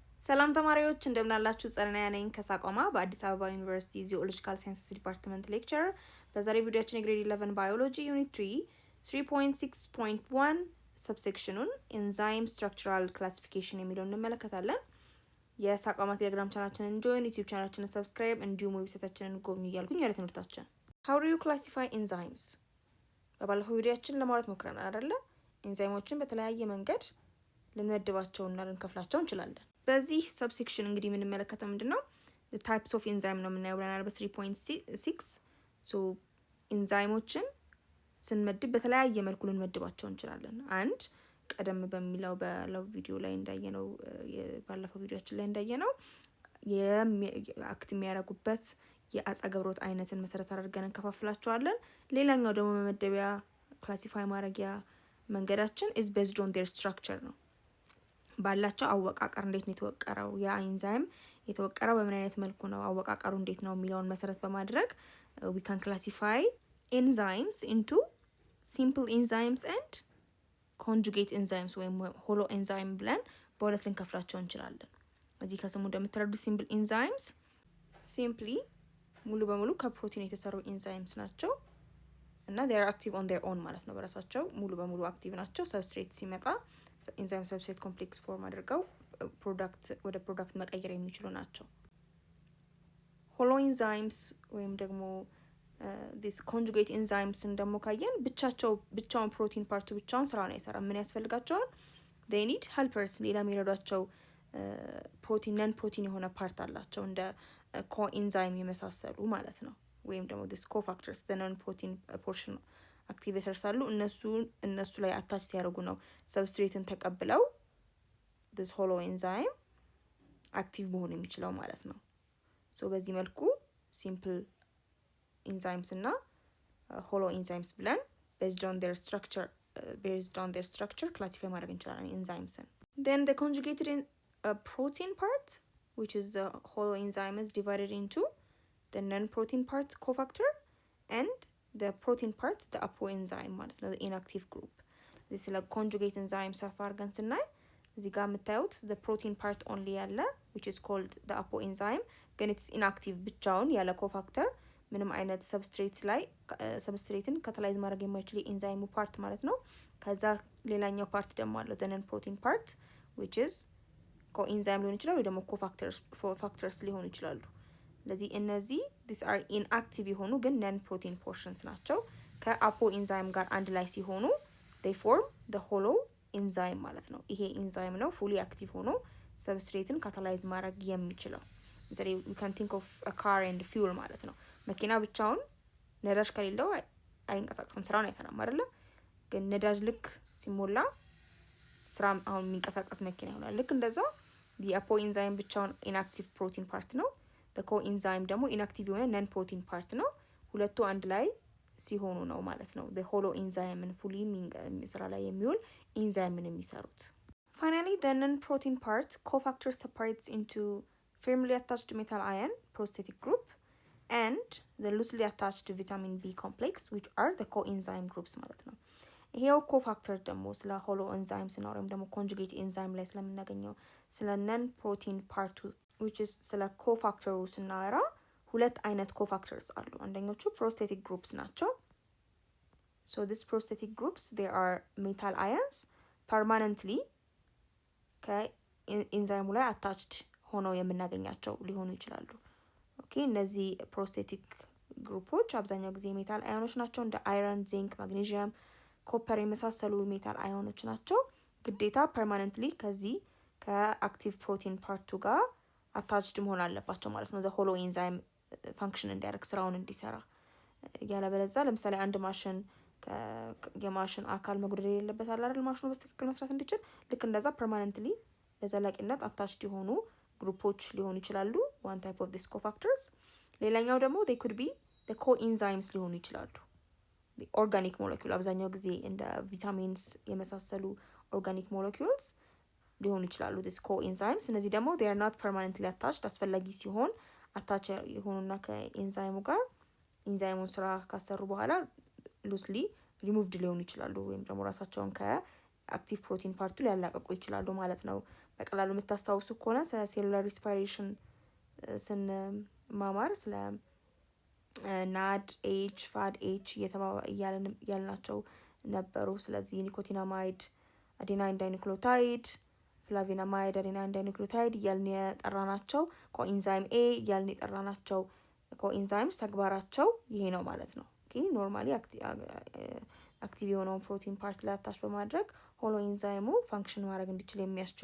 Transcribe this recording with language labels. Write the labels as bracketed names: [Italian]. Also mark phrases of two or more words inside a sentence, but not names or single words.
[Amharic] ሰላም ተማሪዎች እንደምን አላችሁ? ጸርናያ ነኝ ከሳቋማ በአዲስ አበባ ዩኒቨርሲቲ [English] geological sciences department lecturer። [Amharic] በዛሬው ቪዲዮአችን የግሬድ 11 ባዮሎጂ ዩኒት 3 3.6.1 ሰብሴክሽኑን [English] enzyme structural classification [Amharic] የሚለውን እንመለከታለን። የሳቋማ ቴሌግራም ቻናላችንን ጆይን፣ ዩቲዩብ ቻናላችንን ሰብስክራይብ እንዲሁም ዌብሳይታችንን ጎብኙ እያልኩኝ ወደ ትምህርታችን። [English] How do you classify enzymes? [Amharic] በባለፈው ቪዲዮአችን ለማውራት ሞክረናል አይደለ? ኤንዛይሞችን በተለያየ መንገድ ልንመድባቸውና ልንከፍላቸው እንችላለን። በዚህ ሰብሴክሽን እንግዲህ የምንመለከተው ምንድነው [English] types of enzyme [Amharic] ነው የምናየው ብለናል በ3.6 ሶ ኤንዛይሞችን ስንመድብ በተለያየ መልኩ ልንመድባቸው እንችላለን። አንድ ቀደም በሚለው ቪዲዮ ላይ እንዳየነው ባለፈው ቪዲዮአችን ላይ እንዳየነው የአክት የሚያደርጉበት የአጸገብሮት አይነትን መሰረት አድርገን እንከፋፍላቸዋለን። ሌላኛው ደግሞ መመደቢያ ክላሲፋይ ማድረጊያ መንገዳችን [English] is based on their structure [Amharic] ነው። ባላቸው አወቃቀር እንዴት ነው የተወቀረው፣ ያ ኤንዛይም የተወቀረው በምን አይነት መልኩ ነው፣ አወቃቀሩ እንዴት ነው የሚለውን መሰረት በማድረግ [English] we can classify enzymes into simple enzymes and conjugate enzymes [Amharic] ወይም [English] holo enzyme [Amharic] ብለን በሁለት ልንከፍላቸው እንችላለን። እዚህ ከስሙ እንደምትረዱት [English] simple enzymes simply [Amharic] ሙሉ በሙሉ ከፕሮቲን የተሰሩ ኤንዛይምስ ናቸው እና [English] they are active on their own [Amharic] ማለት ነው። በራሳቸው ሙሉ በሙሉ አክቲቭ ናቸው። ሰብስትሬት ሲመጣ ኤንዛይም ሰብስትሬት ኮምፕሌክስ ፎርም አድርገው ወደ ፕሮዳክት መቀየር የሚችሉ ናቸው። [English] holo enzymes [Amharic] ወይም ደግሞ [English] this conjugate enzymes [Amharic] ደግሞ ካየን ብቻውን ፕሮቲን ፓርቱ ብቻውን ስራውን አይሰራም። ምን ያስፈልጋቸዋል? [English] they need helpers [Amharic] ሌላ የሚረዷቸው [English] non protein [Amharic] የሆነ ፓርት አላቸው እንደ ኮኤንዛይም የመሳሰሉ ማለት ነው። ወይም ደግሞ [English] this cofactors the non protein portion [Amharic] አክቲቬተርስ አሉ። እነሱ ላይ አታች ሲያደርጉ ነው ሰብስትሬትን ተቀብለው [English] this hollow enzyme [Amharic] አክቲቭ መሆን የሚችለው ማለት ነው። ሶ በዚህ መልኩ [English] simple enzymes እና hollow enzymes ብለን based on their structure classify [Amharic] ማድረግ እንችላለን [English] enzymes። Then the conjugated protein part which is the hollow enzyme is divided into the non-protein part cofactor and the protein part the apoenzyme [Amharic] ማለት ነው, [English] the inactive group. this is a conjugate enzyme [Amharic] ሰፋ አድርገን ስናይ እዚህ ጋር የምታዩት [English] the protein part only ያለ which is called the apoenzyme ግን it's inactive [Amharic] ብቻውን ያለ [English] cofactor [Amharic] ምንም አይነት ሰብስትሬትን ካታላይዝ ማድረግ የማይችል ኤንዛይሙ ፓርት ማለት ነው። ከዛ ሌላኛው ፓርት ደግሞ አለው [English] the non-protein part which is coenzyme [Amharic] ሊሆን ይችላል ወይ ደግሞ cofactors ሊሆኑ ይችላሉ። ስለዚህ እነዚህ [English] these are inactive [Amharic] የሆኑ ግን [English] non protein portions [Amharic] ናቸው። ከአፖ ኤንዛይም ጋር አንድ ላይ ሲሆኑ [English] they form the hollow enzyme [Amharic] ማለት ነው። ይሄ ኤንዛይም ነው [English] fully active [Amharic] ሆኖ ሰብስትሬትን ካታላይዝ ማድረግ የሚችለው። ለምሳሌ [English] we can think of a car and fuel [Amharic] ማለት ነው። መኪና ብቻውን ነዳጅ ከሌለው አይንቀሳቀስም፣ ስራውን አይሰራም አይደለ? ግን ነዳጅ ልክ ሲሞላ ስራ አሁን የሚንቀሳቀስ መኪና ይሆናል። ልክ እንደዛ [English] the apo enzyme [Amharic] ብቻውን [English] inactive protein part [Amharic] ነው። [English] the coenzyme [Amharic] ደግሞ inactive የሆነ [English] non protein part [Amharic] ነው። ሁለቱ አንድ ላይ ሲሆኑ ነው ማለት ነው [English] the hollow enzyme fully [Amharic] ስራ ላይ የሚውል ኤንዛይምን የሚሰሩት። [English] finally the non protein part cofactor separates into firmly attached metal ion prosthetic group and the loosely attached vitamin B complex which are the coenzyme groups [Amharic] ማለት ነው። ይሄው ኮፋክተር ደግሞ ስለ ሆሎ ኤንዛይም ስናወራ ወይም ደግሞ ኮንጁጌት ኤንዛይም ላይ ስለምናገኘው ስለ ነን ፕሮቲን ፓርቱ which is ስለ ኮፋክተሩ ስናወራ ሁለት አይነት ኮፋክተርስ አሉ። አንደኞቹ [English] prosthetic groups [Amharic] ናቸው። [English] so this prosthetic groups they are metal ions permanently [Amharic] ከኤንዛይሙ ላይ attached ሆነው የምናገኛቸው ሊሆኑ ይችላሉ። ኦኬ እነዚህ ፕሮስቴቲክ ግሩፖች አብዛኛው ጊዜ ሜታል አዮኖች ናቸው። እንደ አይረን፣ ዚንክ፣ ማግኔዥየም፣ ኮፐር የመሳሰሉ ሜታል አዮኖች ናቸው። ግዴታ ፐርማነንትሊ ከዚህ ከአክቲቭ ፕሮቲን ፓርቱ ጋር አታችድ መሆን አለባቸው ማለት ነው [English] the hollow enzyme function [Amharic] እንዲያደርግ ስራውን እንዲሰራ። ያለበለዚያ ለምሳሌ አንድ ማሽን የማሽን አካል መጉደል የሌለበት አለ አይደል? ማሽኑ በትክክል መስራት እንዲችል ልክ እንደዛ ፐርማነንትሊ በዘላቂነት አታችድ የሆኑ ግሩፖች ሊሆኑ ይችላሉ [English] one type of these cofactors። [Amharic] ሌላኛው ደግሞ [English] they could be the coenzymes [Amharic] ሊሆኑ ይችላሉ [English] the organic molecule [Amharic] አብዛኛው ጊዜ እንደ ቪታሚንስ የመሳሰሉ [English] organic molecules [Amharic] ሊሆኑ ይችላሉ [English] this coenzymes። [Amharic] እነዚህ ደግሞ [English] they are not permanently attached [Amharic] አስፈላጊ ሲሆን አታች የሆኑና ከኤንዛይሙ ጋር ኤንዛይሙን ስራ ካሰሩ በኋላ [English] loosely removed [Amharic] ሊሆኑ ይችላሉ ወይም ደግሞ ራሳቸውን አክቲቭ ፕሮቲን ፓርቱ ሊያላቀቁ ይችላሉ ማለት ነው። በቀላሉ የምታስታውሱ ከሆነ ስለ [English] cellular respiration [Amharic] ስንማማር ስለ [English] NADH FADH [Amharic] እያልናቸው ነበሩ። ስለዚህ [English] nicotinamide, adenine dinucleotide, flavinamide, adenine dinucleotide [Amharic] እያልን የጠራናቸው፣ [English] coenzyme A [Amharic] እያልን የጠራናቸው ኮኢንዛይምስ ተግባራቸው ይሄ ነው ማለት ነው። [English] normally active [Amharic] የሆነውን [English] protein part [Amharic] ላይ አታች በማድረግ ሆሎ ኢንዛይሙ ፋንክሽን ማድረግ እንዲችል የሚያስችሉ